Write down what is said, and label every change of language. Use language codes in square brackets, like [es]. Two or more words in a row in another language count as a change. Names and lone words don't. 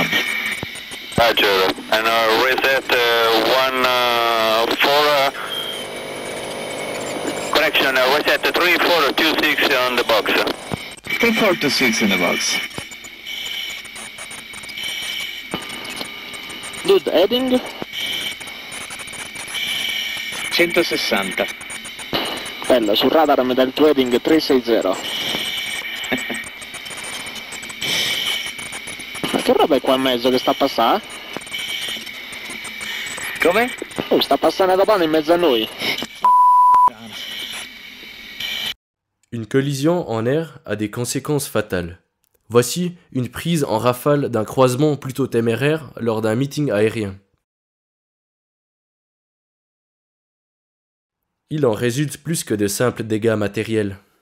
[en] Roger, and reset 1-4, correction, reset 3426 on the box. 3426 in the box. Good heading? 160. [it] Bello, sul radar mi dà il tuo heading 360. Ma che roba è qua in mezzo che sta a passare? Come? Oh, sta passando da pane in mezzo a noi. [fr] Une collision en air a des conséquences fatales. Voici une prise en rafale d'un croisement plutôt téméraire lors d'un meeting aérien. Il en résulte plus que de simples dégâts matériels.